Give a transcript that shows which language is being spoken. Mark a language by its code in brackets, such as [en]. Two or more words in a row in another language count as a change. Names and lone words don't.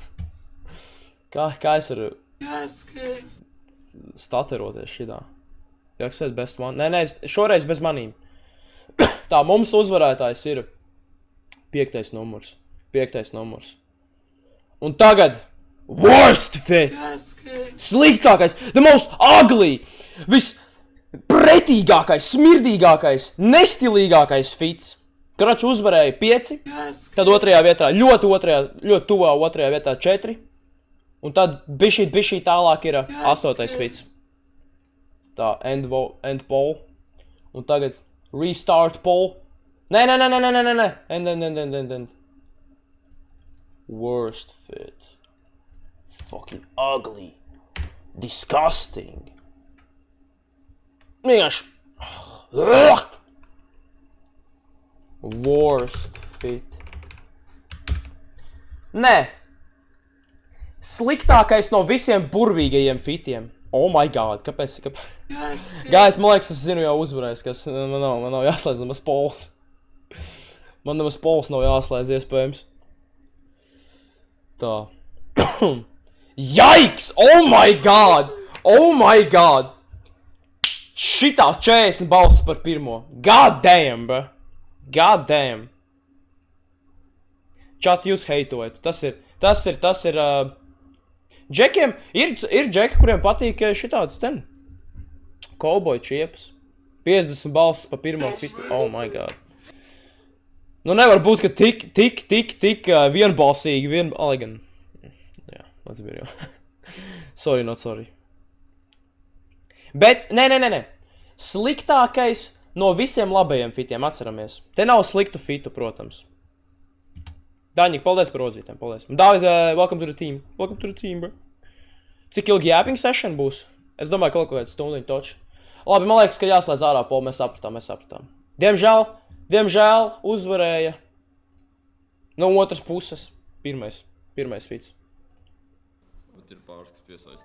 [lv] Kā es varu stateroties šitā? Jak sēt [en] best man? [lv] Nē, šoreiz bez manīm. Tā, mums uzvarētājs ir 5. numurs. Un tagad [en] worst fit! Sliktākais, the most ugly! [lv] Vispretīgākais, smirdīgākais, nestilīgākais fits. Krač uzvarēja 5, tad otrajā vietā, ļoti tuvā otrajā vietā 4. Un tad bišķīt tālāk ir 8. fits. Tā, [en] end poll. [lv] Un tagad [en] restart poll. [lv] Nē. [en] End. Worst fit. Fucking ugly. Disgusting. [lv] Vienkārši. [en] Worst fit. [lv] Nē. Sliktākais no visiem burvīgajiem fitiem. [en] Oh my god, [lv] kāpēc? Guys, man liekas, es zinu jau uzvarējis, kas man nav jāslēdz nemaz polls. Man nemaz polls nav jāslēdz iespējams. Tā. [en] Yikes! Oh my god! [lv] Šitā 40 balsis par pirmo. [en] God damn, bro. God damn. [lv] Čat jūs heitojat. Tas ir džekiem, ir džeki, kuriem patīk šitāds ten. Cowboy čiepas. 50 balsis pa pirmo fitu. [en] Oh my god. [lv] Nu nevar būt, ka tik vienbalsīgi, lai gan. Jā, [en] let's be real. Sorry, not sorry. [lv] Bet, nē. Sliktākais no visiem labajiem fitiem, atceramies. Te nav sliktu fitu, protams. Daņik, paldies par rozītēm, paldies. [en] David, welcome to the team. Welcome to the team, bro. [lv] Cik ilgi [en] yapping session [lv] būs? Es domāju, kaut kāds stundiņu toči. Labi, man liekas, ka jāslēdz ārā polu, mēs sapratām. Diemžēl, Diemžēl uzvarēja no otras puses. Pirmais feats. Bet ir pāris, kas piesaista.